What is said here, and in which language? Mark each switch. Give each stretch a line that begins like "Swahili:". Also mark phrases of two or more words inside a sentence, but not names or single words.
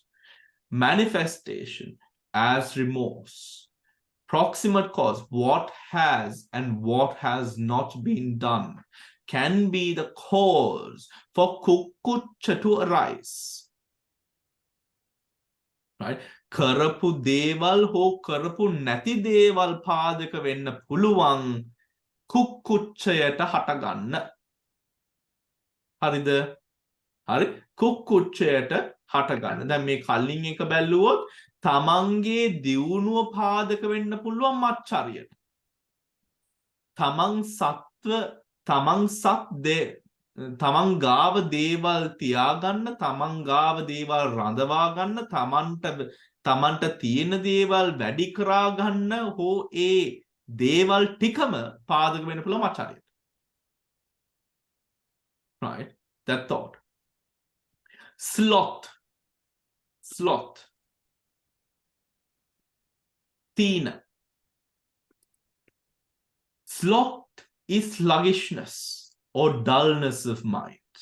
English: Manifestation as remorse. Proximate cause, what has and what has not been done, can be the cause for kukkucha to arise. Right?
Sinhala: කරපු දේවල් හෝ කරපු නැති දේවල් පාදක වෙන්න පුළුවන් කුක්කුච්චයට හටගන්න. හරිද? හරි කුක්කුච්චයට හටගන්න. දැන් මේ කලින් එක බැලුවොත් තමන්ගේ දියුණුව පාදක වෙන්න පුළුවන් මච්චරියට. තමන් ගාව දේවල් තියාගන්න, තමන් ගාව දේවල් රඳවා ගන්න, තමන්ට තියෙන දේවල් වැඩි කරා ගන්න හෝ ඒ දේවල් ටිකම පාදක වෙන්න පුළුවන් මච්චරියට.
English: Right? That thought. Sloth. Tina. Sloth is sluggishness or dullness of mind.